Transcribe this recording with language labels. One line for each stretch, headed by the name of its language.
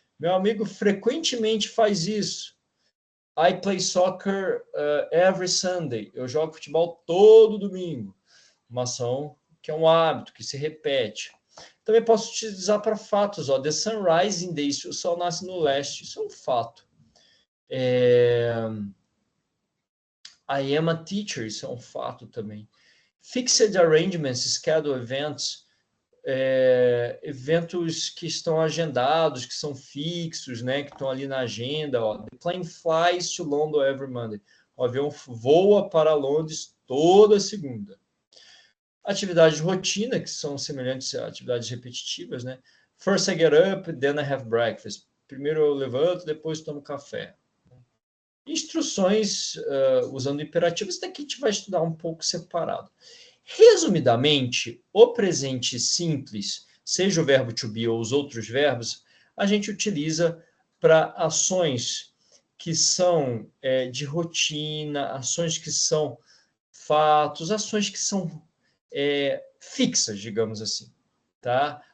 Portuguese: Meu amigo frequentemente faz isso.
English: I play soccer every Sunday.
Portuguese: Eu jogo futebol todo domingo. Uma ação que é um hábito, que se repete. Também posso utilizar para fatos. Ó,
English: the sun rises in the east.
Portuguese: O sol nasce no leste. Isso é um fato.
English: I am a teacher.
Portuguese: Isso é um fato também.
English: Fixed arrangements, schedule events.
Portuguese: Eventos que estão agendados, que são fixos, né, que estão ali na agenda. Ó.
English: The plane flies to London every Monday.
Portuguese: O avião voa para Londres toda segunda. Atividades de rotina, que são semelhantes a atividades repetitivas, né?
English: First I get up, then I have breakfast.
Portuguese: Primeiro eu levanto, depois tomo café. Instruções usando imperativos, daqui a gente vai estudar um pouco separado. Resumidamente, o presente simples, seja o verbo to be ou os outros verbos, a gente utiliza para ações que são de rotina, ações que são fatos, ações que são fixas, digamos assim, tá?